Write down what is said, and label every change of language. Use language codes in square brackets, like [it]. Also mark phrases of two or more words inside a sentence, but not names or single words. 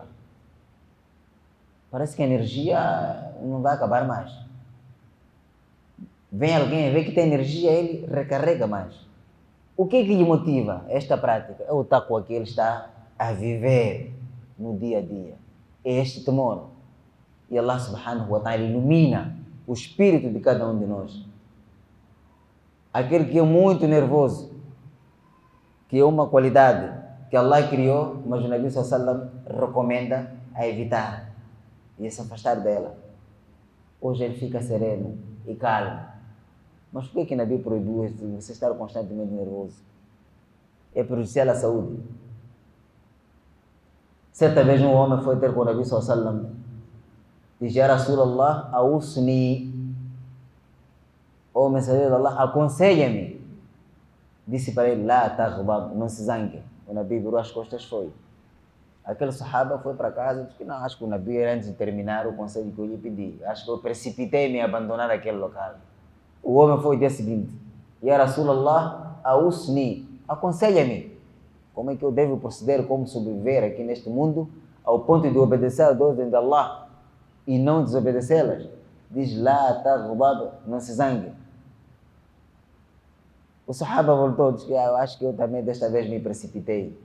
[pt] Parece que a energia não vai acabar mais. Vem alguém ver que tem energia, ele recarrega mais. O que lhe motiva esta prática? É o taqwa que ele está a viver no dia a dia. É este temor. E Allah [ar] سبحانه وتعالى [pt] ilumina o espírito de cada um de nós. Aquele que é muito nervoso, que é uma qualidade que Allah criou, mas o Nabi [ar] صلى الله عليه وسلم [pt] recomenda a evitar e a se afastar dela. Hoje ele fica sereno e calmo. Mas por que o Nabi proibiu você estar constantemente nervoso? É prejudicial à saúde. Certa vez um homem foi ter com o Nabi [ar] صلى الله عليه وسلم [pt] e disse: [ar] يا رسول الله، أوصني, [pt] ó mensageiro de Allah, aconselha-me. Disse para ele: [ar] لا تغضب, [pt] não se zangue. O Nabi virou as costas, foi. Aquele sahaba foi para casa e disse que não, acho que o Nabi era antes de terminar o conselho que eu lhe pedi. Acho que eu precipitei-me em abandonar aquele local. O homem foi o dia seguinte: [ar] يا رسول الله، أوصني, [pt] aconselha-me. Como é que eu devo proceder, como sobreviver aqui neste mundo, ao ponto de obedecer a ordem de Allah e não desobedecê-las? Diz: [ar] لا تغضب, [pt] não se zangue. O sahaba voltou, disse que eu acho que eu também desta vez me precipitei.